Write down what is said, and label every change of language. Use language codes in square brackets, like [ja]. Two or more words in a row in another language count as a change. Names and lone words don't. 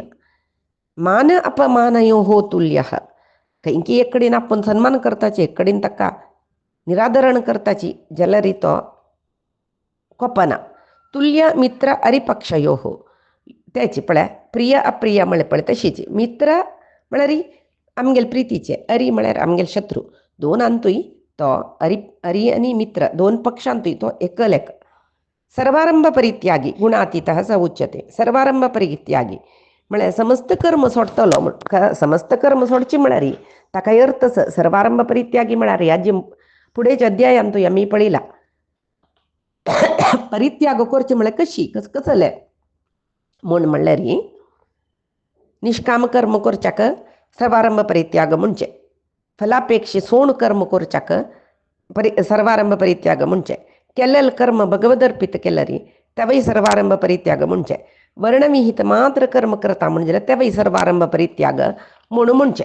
[sa] मान अपमानयो हो तुल्य [kok] खंयकी एक कडेन आपूण सन्मान करताची एक कडेन ताका निरादरण करताची जाल्यार तो कोपना. [sa] तुल्य मित्र अरिपक्षयो हो [kok] तेची पळय प्रिय अप्रिय म्हळें पळय तशीच मित्र म्हळ्यार आमगेल प्रितीचे अरी म्हळ्यार आमगेल शत्रू दोनांतूय तो अरी आनी मित्र दोन पक्षांतूय तो एकलेक. [sa] सर्वारंभ परित्यागी गुणातीत स उच्यते. सर्वारंभ परित्यागी [kok] म्हळ्यार समस्त कर्म सोडतलो म्हण समस्त कर्म सोडची म्हळ्यार ताका अर्थ [sa] सर्वारंभ परित्यागी [kok] म्हळ्यार ह्या जी फुडेच्या अध्यायांतूय आमी पळयला परित्याग करचे म्हळ्यार कशी कसले म्हूण म्हणल्यार निष्काम कर्म करच्याक [sa] सर्वारंभ परित्याग [kok] म्हणजे फलापेक्षे सोण कर्म करच्याक [sa] सर्वारंभ परित्याग [kok] म्हणजे केल्लेलें कर्म भगवदर्पित केल्यार तेवय [sa] सर्वारंभ परित्याग [kok] म्हणजे वर्णविहित मात्र कर्म करता म्हणजे तेवय [sa] सर्वारंभ परित्याग [kok] म्हणून म्हणजे.